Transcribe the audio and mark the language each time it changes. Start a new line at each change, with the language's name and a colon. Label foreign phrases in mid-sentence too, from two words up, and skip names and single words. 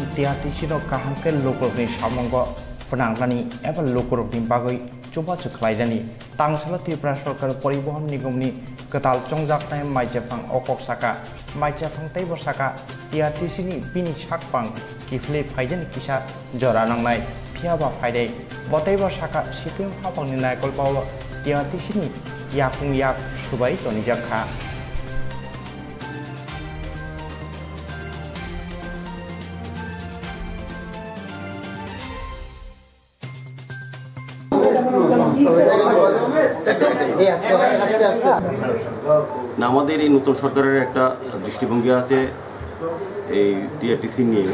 Kok Borok: tiati sino kahangke lokrokni samongo penangnani eba lokrokni bagoi coba ceklaidani tangsala Tripura Sarkar Paribohon Nigomni katal chongjaknai maijafang okok saka maijafang teibo saka tiati sini bini sakpang kifle faidani kisa jora nangnai phiaba faidai botaibo saka CPM hapangni naikol bawo tiati sini yakung yak subai toni jakha
Bangla: না আমাদের এই নতুন সরকারের একটা দৃষ্টিভঙ্গি আছে এই টিআরটিসি নিয়ে।